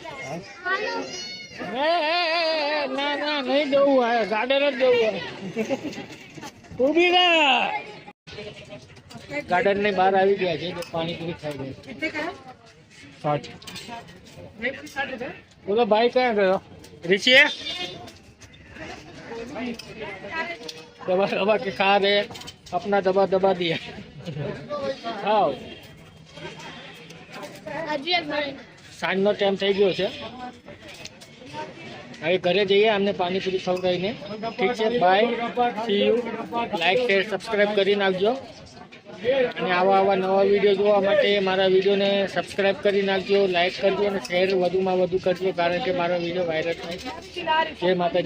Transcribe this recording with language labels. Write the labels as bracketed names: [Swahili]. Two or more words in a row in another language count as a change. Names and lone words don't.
[Gujarati] ના નહીં જવું હોય, ગાર્ડન જ જવું હોય. ઊભી રહે. ગાર્ડન ની બહાર આવી ગયા છે. પાણીપુરી ખાઈ ગયા. બોલો ભાઈ, ક્યાં ગયો ऋषि? [Hindi] दबा के खा रहे, अपना दबा दिया. हाँ, [Gujarati] સાંજનો ટાઈમ થઈ ગયો છે. હવે ઘરે જઈએ. અમને પાણીપુરી ખવડાવીને. ઠીક છે, [English] Bye, see you. Like share subscribe [Gujarati] કરી નાખજો. અને આવા નવા વિડીયો જોવા માટે મારા વિડીયોને સબસ્ક્રાઈબ કરી નાખજો, લાઈક કરજો અને શેર વધુમાં વધુ કરજો, કારણ કે મારો વિડીયો વાયરલ થાય.